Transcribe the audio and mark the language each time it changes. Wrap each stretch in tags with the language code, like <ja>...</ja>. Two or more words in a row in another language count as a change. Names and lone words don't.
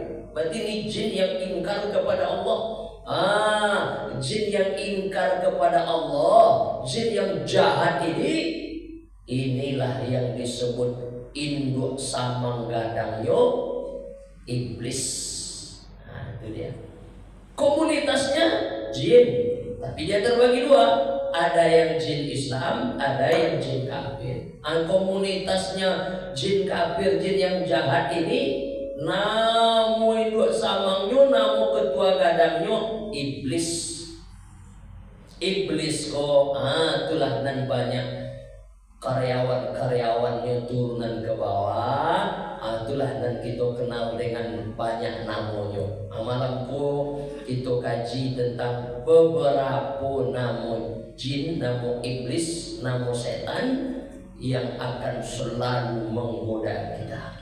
<id>Berarti ini jin yang ingkar kepada Allah. Jin yang ingkar kepada Allah, jin yang jahat ini, inilah yang disebut</id> <min>induk samang gadangnya</min> <id>iblis. Nah, itu dia. Komunitasnya jin, tapi dia terbagi 2. Ada yang jin Islam, ada yang jin kafir. Komunitasnya jin kafir, jin yang jahat ini,</id> <min>namu induk samangnya, namu ketua gadangnya iblis.</min> <id>Iblis kok, itulah nan banyak karyawan-karyawannya turunan ke bawah. Itulah dan kita kenal dengan banyak namanya. Malamku kita kaji tentang beberapa nama jin, nama iblis, nama setan yang akan selalu menggoda kita.</id>